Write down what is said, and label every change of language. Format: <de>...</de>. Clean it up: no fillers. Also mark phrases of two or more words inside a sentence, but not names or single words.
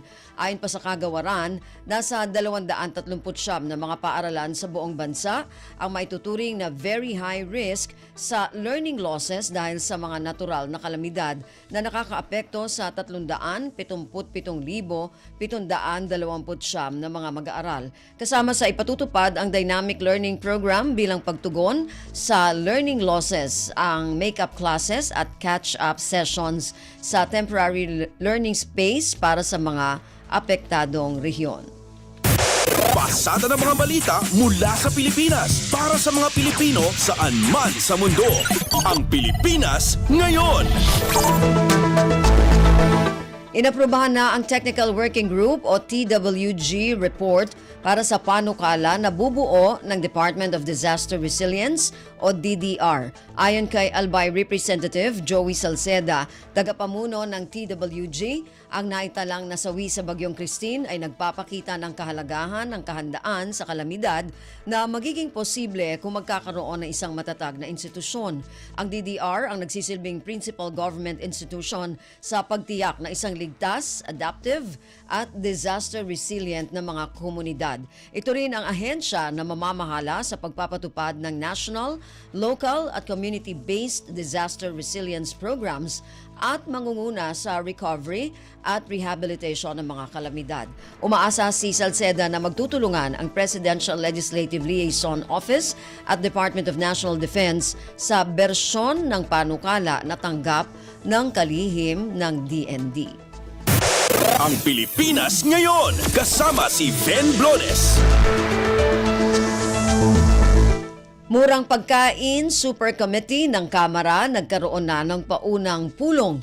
<tl>Ayon pa sa kagawaran, nasa 239 na mga paaralan sa buong bansa ang maituturing na</tl> <en>very high risk</en> <tl>sa</tl> <en>learning losses</en> <tl>dahil sa mga natural na kalamidad na nakakaapekto sa 377,729 na mga mag-aaral. Kasama sa ipatutupad ang Dynamic Learning Program bilang pagtugon sa</tl> <en>learning losses,</en> <tl>ang</tl> <en>make-up classes</en> <tl>at</tl> <en>catch-up sessions</en> <tl>sa</tl> <en>temporary learning space</en> <tl>para sa mga apektadong rehiyon. Pasada ng mga balita mula sa Pilipinas para sa mga Pilipino saan man sa mundo. Ang Pilipinas ngayon. Inaprubahan na ang Technical Working Group o TWG report para sa panukala na bubuo ng Department of Disaster Resilience o DDR. Ayon kay Albay Representative Joey Salceda, tagapamuno ng TWG, ang naitalang nasawi sa Bagyong Christine ay nagpapakita ng kahalagahan ng kahandaan sa kalamidad na magiging posible kung magkakaroon ng isang matatag na institusyon. Ang DDR ang nagsisilbing</tl> <en>principal government institution</en> <tl>sa pagtiyak na isang ligtas, adaptive at</tl> <en>disaster resilient</en> <tl>na mga komunidad. Ito rin ang ahensya na mamamahala sa pagpapatupad ng</tl> <en>national, local</en> <tl>at</tl> <en>community-based disaster resilience programs</en> <tl>at mangunguna sa recovery at rehabilitation ng mga kalamidad. Umaasa si Salceda na magtutulungan ang Presidential Legislative Liaison Office at Department of National Defense sa bersyon ng panukala na tanggap ng kalihim ng DND. Ang Pilipinas ngayon, kasama si Ben Blones. Murang Pagkain Super Committee ng Kamara nagkaroon na ng paunang pulong.</tl>